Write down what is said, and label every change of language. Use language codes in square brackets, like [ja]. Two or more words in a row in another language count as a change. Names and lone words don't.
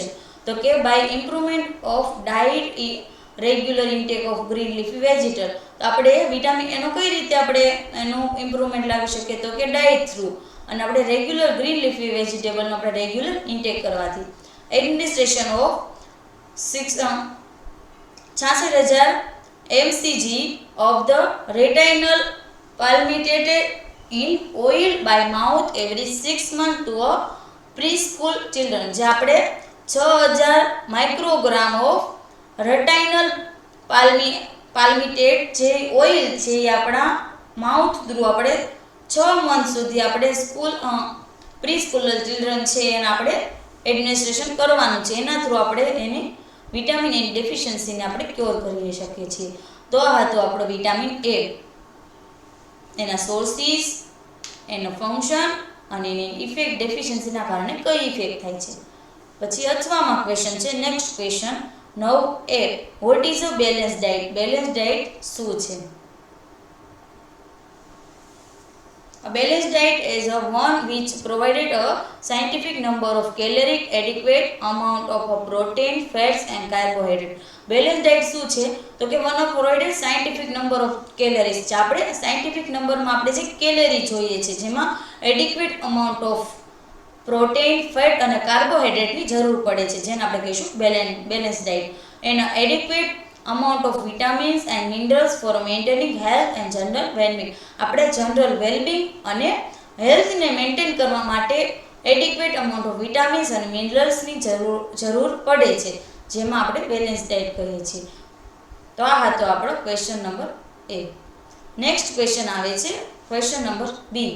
[gu] તો કે [en] by improvement of diet, regular intake of green leafy vegetable. [gu] તો આપણે વિટામિન એનો કઈ રીતે આપણે એનું ઇમ્પ્રુવમેન્ટ લાવી શકીએ? તો કે [en] diet through, [gu] અને આપણે [en] regular green leafy vegetable [gu] આપણે [en] regular intake [gu] કરવાથી. [en] administration of 66,000 mcg of the retinal palmitate in oil by mouth every 6 months to a preschool children. [gu] જે આપણે 6000 [en] microgram of retinal palmitate [gu] જે ઓઇલ છે એ આપણા [en] mouth through [gu] આપણે 6 મંથ સુધી આપણે [en] pre school children [gu] છે એને આપણે એડમિનિસ્ટ્રેશન કરવાનું છે. એના થ્રુ આપણે એને [en] vitamin A deficiency [gu] આપણે ક્યોર કરી શકીએ છીએ. તો આ હતો આપણો [en] vitamin A, [gu] એના સોર્સિસ, એનો ફંક્શન અને એની ઇફેક્ટ, ડેફિશિયન્સીના કારણે કઈ ઇફેક્ટ થાય છે. પછી અથવામાં ક્વેશ્ચન છે. [en] Next question 9a, what is a balance diet? balance diet [gu] શું છે? [en] A balanced diet is a one which provided a scientific number of caloric adequate amount of protein, fats and carbohydrate. Balanced diet [gu] શું છે? તો કે [en] one of provided scientific number of calories. [gu] જે આપણે [en] scientific numberમાં [gu] આપણે જે કેલરી જોઈએ છે જેમાં [en] adequate amount of protein, fat [gu] અને કાર્બોહાઈડ્રેટની જરૂર પડે છે, જેને આપણે કહીશું [en] balance diet. એના adequate amount of vitamins and minerals for maintaining health and general well-being. [gu] આપણે [en] general wellbeing [gu] અને હેલ્થને મેન્ટેન કરવા માટે [en] adequate amount of vitamins [gu] અને મિનરલ્સની જરૂર પડે છે, જેમાં આપણે [en] balance diet [gu] કહીએ છીએ. તો આ હતો આપણો [en] question number A. next question [gu] આવે છે [en] question number B.